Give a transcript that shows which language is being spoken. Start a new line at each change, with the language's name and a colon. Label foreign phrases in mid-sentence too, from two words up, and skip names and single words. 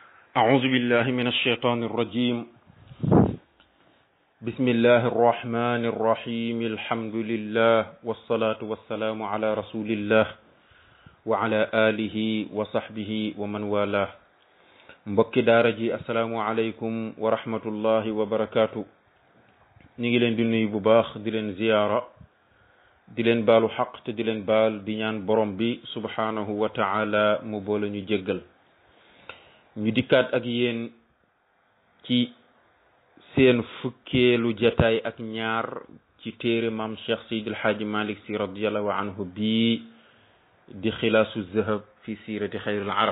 Arabic: أعوذ بالله من الشيطان الرجيم. بسم الله الرحمن الرحيم. الحمد لله والصلاة والسلام على رسول الله وعلى آله وصحبه ومن والاه.
Wolof: mbokki daara ji
Arabic: السلام عليكم ورحمة الله وبركاته.
Wolof: ñu ngi leen di nuyu bu baax di leen ziyaara di leen baalu xaq te di leen baal di ñaan borom bi
Arabic: سبحانه وتعالى
Wolof: mu boole ñu jéggal. ñu dikkaat ak yéen ci seen fukkeelu jataay ak ñaar ci téere maam Cheikh Seydil Haaji Malick Sy
Arabic: رضي الله عنه
Wolof: bii di xilaasu zahab fi siirati xayril arab.